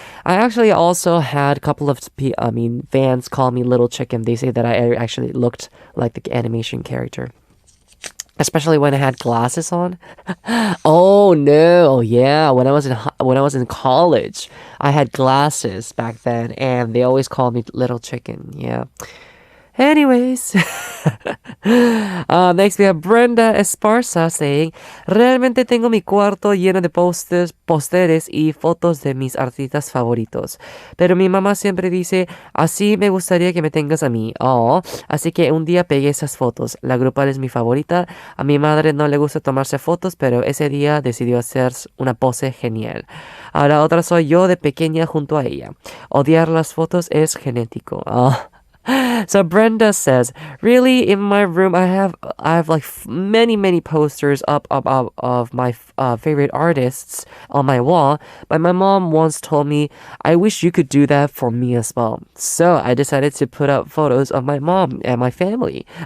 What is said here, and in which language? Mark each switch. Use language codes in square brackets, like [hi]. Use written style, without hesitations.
[en] I actually also had a couple of fans call me Little Chicken. They say that I actually looked like the animation character. Especially when I had glasses on. Oh no, yeah. When I was in college, I had glasses back then, and they always called me Little Chicken. Yeah. Anyways, next we have Brenda Esparza saying, [es] Realmente tengo mi cuarto lleno de pósteres y fotos de mis artistas favoritos. Pero mi mamá siempre dice, así me gustaría que me tengas a mí. Oh, así que un día pegué esas fotos. La grupal es mi favorita. A mi madre no le gusta tomarse fotos, pero ese día decidió hacer una pose genial. A la otra soy yo de pequeña junto a ella. Odiar las fotos es genético. Oh. [en] So Brenda says, really, in my room, I have like many posters up of my favorite artists on my wall. But my mom once told me, I wish you could do that for me as well. So I decided to put up photos of my mom and my family.